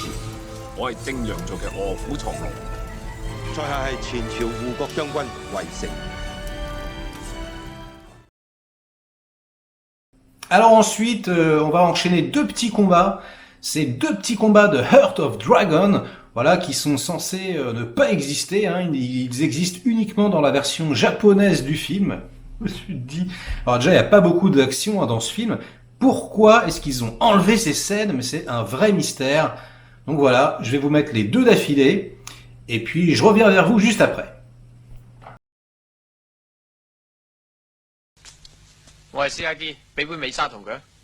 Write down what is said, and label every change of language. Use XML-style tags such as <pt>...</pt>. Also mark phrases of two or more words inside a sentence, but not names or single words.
<yue>我係正陽族嘅卧虎藏龍。在下係前朝護國將軍魏成。</yue> <fr>Alors ensuite, on va enchaîner deux petits combats. Ces deux petits combats de Heart of Dragon, voilà, qui sont censés ne pas exister. Hein, ils existent uniquement dans la version japonaise du film. Je me suis dit, alors déjà, il n'y a pas beaucoup d'action dans ce film. Pourquoi est-ce qu'ils ont enlevé ces scènes? Mais c'est un vrai mystère. Donc voilà, je vais vous mettre les deux d'affilée. Et puis, je reviens vers vous juste après.</fr> <yue>我係 C.I.D， 俾杯美沙酮佢。</yue>